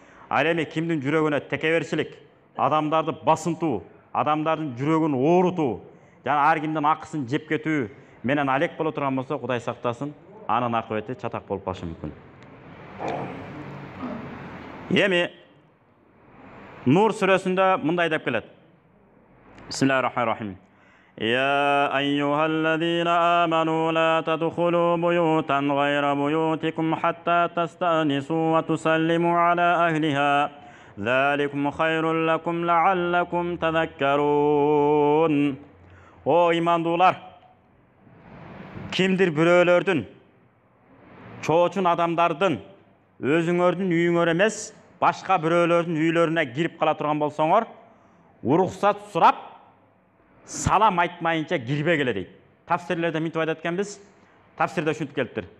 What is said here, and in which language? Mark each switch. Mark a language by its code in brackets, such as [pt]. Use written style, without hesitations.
[ky] Ал эми кимдин жүрөгүнө текеберчилик, адамдарды басынтуу, адамдардын жүрөгүн оорутуу, жана ар кимдин акысын жеп кетүү менен алек боло турган болсо, Кудай сактасын, анын акыбети чатак болуп калышы мүмкүн. Эми Нур сүрөсүндө мындай деп келет. [ar] Бисмиллахир-рахманир-рахим. يا أيها الذين آمنوا لا تدخلوا بيوتا غير بيوتكم حتى تستأنسوا وتسلموا على أهلها ذلكم خير لكم لعلكم تذكرون. [ky] O imandуулар, kimdir bирөөлөрдүн, чоочун адамдардын өзүңөрдүн үйүңөр эмес, башка бирөөлөрдүн үйлөрүнө кирип кала турган болсоңор, уруксат сурап, салам айтмайынша кирбегиле дейт. Тафсирлерде мынтип айтат экенбиз. Тафсирде ушинтип келиптир.